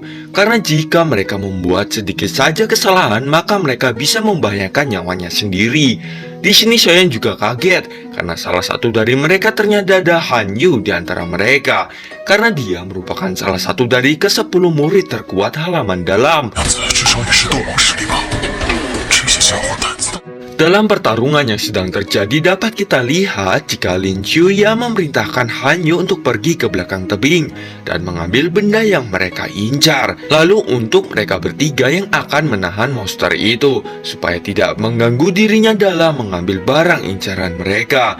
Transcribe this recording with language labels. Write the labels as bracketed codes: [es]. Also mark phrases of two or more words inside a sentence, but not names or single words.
[id] Karena jika mereka membuat sedikit saja kesalahan, maka mereka bisa membahayakan nyawanya sendiri. Di sini Xiaoyan juga kaget karena salah satu dari mereka ternyata ada Han Yu di antara mereka. Karena dia merupakan salah satu dari ke-10 murid terkuat halaman dalam. [zh] 那子至少也是斗王实力吧？这些家伙胆子大。 [id] Dalam pertarungan yang sedang terjadi dapat kita lihat jika Lin Chuya memerintahkan Han Yu untuk pergi ke belakang tebing dan mengambil benda yang mereka incar. Lalu untuk mereka bertiga yang akan menahan monster itu supaya tidak mengganggu dirinya dalam mengambil barang incaran mereka.